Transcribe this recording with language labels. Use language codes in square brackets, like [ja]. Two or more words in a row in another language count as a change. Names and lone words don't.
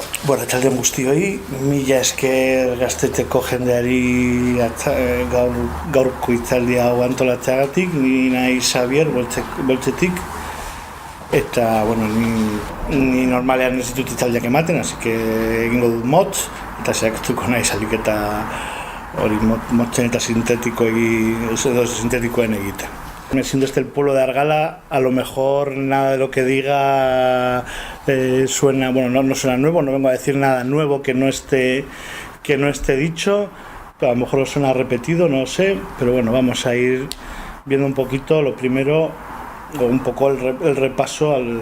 [eu] Arratsaldeon guztioi, mila esker Gazteteko jendeari gaurko hitzaldia hau antolatzeagatik, ni naiz Xabier Boltzetik, eta ni normalean ez ditut hitzaldiak ematen, [es] así que [eu] egingo dut motz, eta saiatuko naiz alik eta hori motzen eta sintetikoen egiten. [es] Siendo este el pueblo de Argala, a lo mejor nada de lo que diga suena, no suena nuevo, no vengo a decir nada nuevo que no esté dicho, pero a lo mejor lo suena repetido, no lo sé, pero bueno, vamos a ir viendo un poquito, lo primero, un poco el repaso